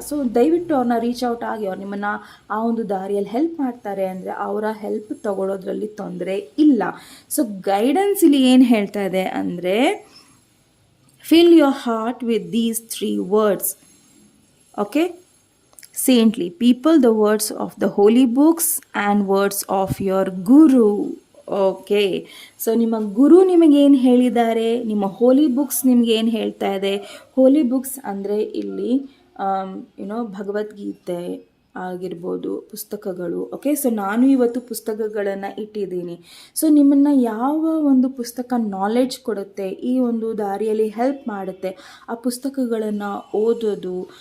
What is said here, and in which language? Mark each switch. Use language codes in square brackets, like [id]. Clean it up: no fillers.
[kn] So ದಯವಿಟ್ಟು ಅವ್ರನ್ನ reach out ಆಗಿ ಅವ್ರು ನಿಮ್ಮನ್ನು ಆ ಒಂದು ದಾರಿಯಲ್ಲಿ ಹೆಲ್ಪ್ ಮಾಡ್ತಾರೆ ಅಂದರೆ ಅವರ ಹೆಲ್ಪ್ ತಗೊಳ್ಳೋದ್ರಲ್ಲಿ ತೊಂದರೆ ಇಲ್ಲ. [en] so guidance [kn] ಇಲ್ಲಿ ಏನು ಹೇಳ್ತಾ ಇದೆ ಅಂದರೆ, [en] Fill your heart with these 3 words. Okay, saintly people, the words of the holy books and words of your guru. [kn] Okay, so ನಿಮ್ಮ ಗುರು ನಿಮಗೇನು ಹೇಳಿದ್ದಾರೆ, ನಿಮ್ಮ ಹೋಲಿ ಬುಕ್ಸ್ ನಿಮಗೇನು ಹೇಳ್ತಾ ಇದೆ. ಹೋಲಿ ಬುಕ್ಸ್ ಅಂದರೆ ಇಲ್ಲಿ ಭಗವದ್ಗೀತೆ ಆಗಿರ್ಬೋದು, ಪುಸ್ತಕಗಳು. ಓಕೆ, ಸೊ ನಾನು ಇವತ್ತು ಪುಸ್ತಕಗಳನ್ನು ಇಟ್ಟಿದ್ದೀನಿ. ಸೊ ನಿಮ್ಮನ್ನು ಯಾವ ಒಂದು ಪುಸ್ತಕ ನಾಲೆಡ್ಜ್ ಕೊಡುತ್ತೆ, ಈ ಒಂದು ದಾರಿಯಲ್ಲಿ ಹೆಲ್ಪ್ ಮಾಡುತ್ತೆ, ಆ ಪುಸ್ತಕಗಳನ್ನು ಓದೋದು.